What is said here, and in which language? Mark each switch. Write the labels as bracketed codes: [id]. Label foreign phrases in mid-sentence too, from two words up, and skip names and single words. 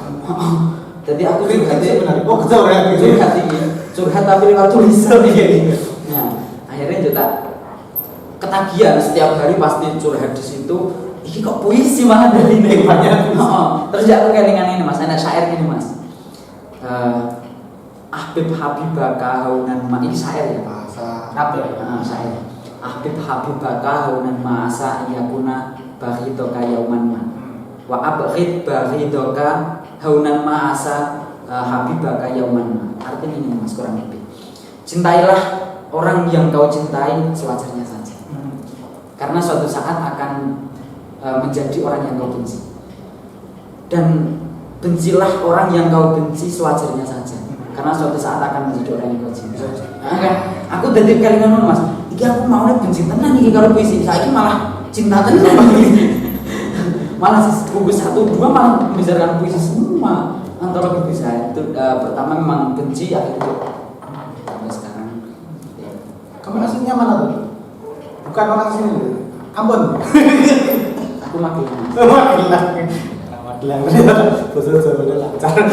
[id] Jadi aku curhat sebenarnya. Oh, curhat tapi lewat tulisan gitu. Nah, akhirnya juga ketagihan setiap hari pasti curhat di situ. Ini kok puisi malah dari ini banyak. Terus aku kelingan ini Mas, anak syair ini Mas. [ar] أحبب حبيبك هونا ما, [id] ini syair ya Bahasa Arab ya. Syair. [ar] أحبب حبيبك هونا ما عسى يكون بغيضك يوما ما. وأبغض بغيضك هونا ما عسى حبيبك يوما ما. [id] Artinya ini Mas kurang lebih. Cintailah orang yang kau cintai sewajarnya saja. Karena suatu saat akan menjadi orang yang kau benci. Dan bencilah orang yang kau benci sewajarnya saja. Karena suatu saat akan menjadi orang yang kau cinta. Kan? Aku dari kali ngono Mas. [jv] Iki aku mau nih benci tenan iki karo puisi. Saiki malah cinta tenan. [id] Malah buku 1 2 malah membicarakan puisi semua. Antara buku saya itu pertama memang benci akhirnya sampai sekarang. Ya. Kamu aslinya mana tuh? Bukan orang sini. Ambon. Aku Magelang. Magelang. Betul lancar.